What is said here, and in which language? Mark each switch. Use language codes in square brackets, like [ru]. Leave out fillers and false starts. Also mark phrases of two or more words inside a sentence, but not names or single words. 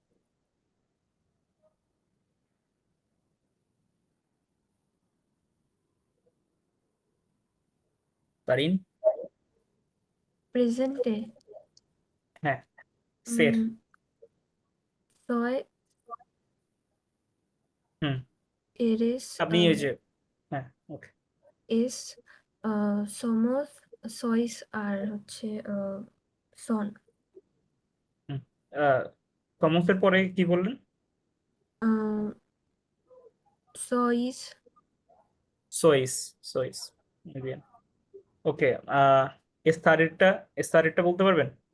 [bn] সারিন, প্রেজেন্টে হ্যাঁ, সের, [es] soy, হুম, eres, [bn] আপনি এই যে, হ্যাঁ ওকে, [es] es, somos, sois [bn] আর হচ্ছে [es] son. [bn] হুম, সমসের পরে কি বললেন? [es] আহ, sois, sois, sois, ওকে। [bn] এস্তারেরটা, এস্তারেরটা বলতে পারবেন?